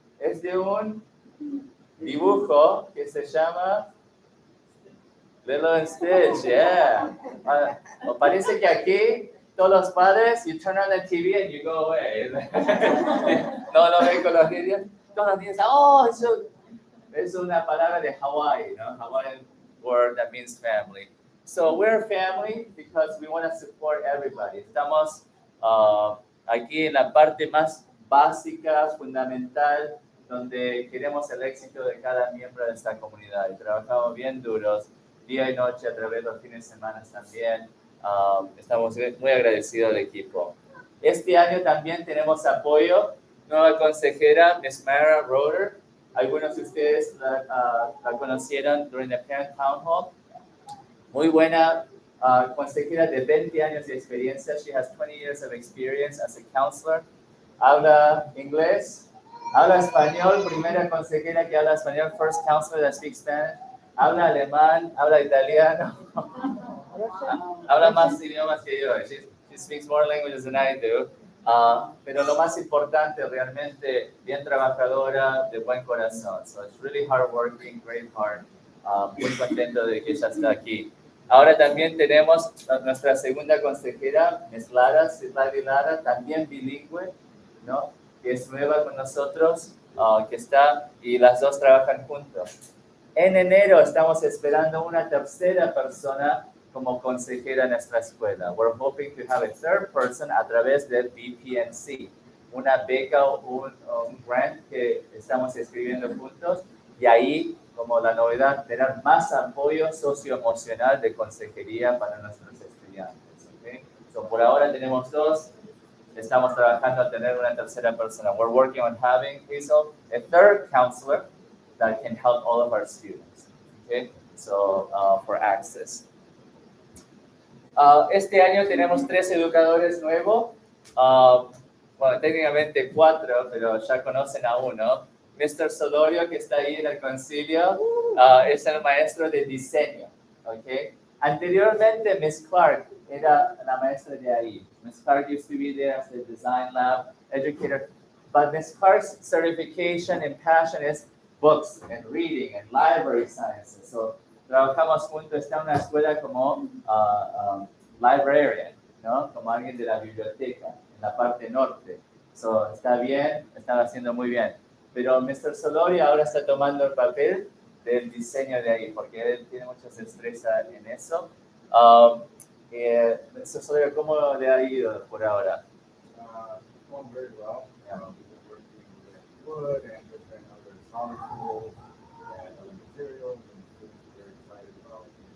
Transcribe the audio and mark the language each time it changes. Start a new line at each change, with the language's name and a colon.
Spanish: Es de un dibujo que se llama Lilo and Stitch, yeah. Parece que aquí todos los padres, you turn on the TV and you go away. No lo ven con los niños. Todos los niños, oh, eso es una palabra de Hawaii, ¿no?
English: Hawaiian word that means family. So we're family because we want to support everybody.
Spanish: Estamos aquí en la parte más básica, fundamental, donde queremos el éxito de cada miembro de esta comunidad. Y trabajamos bien duros, día y noche, a través de los fines de semana también. Estamos muy agradecidos al equipo. Este año también tenemos apoyo. Nueva consejera, Miss Mara Roder. Algunos de ustedes la conocieron durante el Parent Town Hall. Muy buena consejera de 20 años de experiencia.
English: She has 20 years of experience as a counselor.
Spanish: Habla inglés, habla español, primera consejera que habla español,
English: first counselor that speaks Spanish.
Spanish: Habla alemán, habla italiano. Habla más idiomas que yo.
English: She speaks more languages than I do.
Spanish: Pero lo más importante, realmente bien trabajadora, de buen corazón.
English: So it's really hardworking, great heart.
Spanish: Muy contento de que ella está aquí. Ahora también tenemos a nuestra segunda consejera, Ms. Lara, también bilingüe, ¿no? Que es nueva con nosotros, que está, y las dos trabajan juntos. En enero estamos esperando una tercera persona como consejera en nuestra escuela.
English: We're hoping to have a third person
Spanish: a través del BPNC, una beca o un grant que estamos escribiendo juntos, y ahí, como la novedad, tener más apoyo socioemocional de consejería para nuestros estudiantes. ¿Okay? So, por ahora tenemos dos, estamos trabajando a tener una tercera persona.
English: We're working on having, Hazel, a third counselor that can help all of our students. Okay? So, for access.
Spanish: Este año tenemos 3 educadores nuevos. Bueno, técnicamente 4, pero ya conocen a uno. Mr. Solorio, que está ahí en el concilio, es el maestro de diseño. ¿Okay? Anteriormente, Miss Clark era la maestra de ahí.
English: Miss Clark used to be there as the design lab educator. But Miss Clark's certification and passion is books and reading and library sciences.
Spanish: So, trabajamos juntos, está en una escuela como librarian, ¿no? Como alguien de la biblioteca, en la parte norte. So, está bien, están haciendo muy bien. Pero Mr. Solori ahora está tomando el papel del diseño de ahí, porque él tiene mucha destreza en eso. Mr. Solori, ¿cómo le ha ido por ahora?
English: Going very well. We've been working with wood and different other solid tools and other materials, and students are very excited about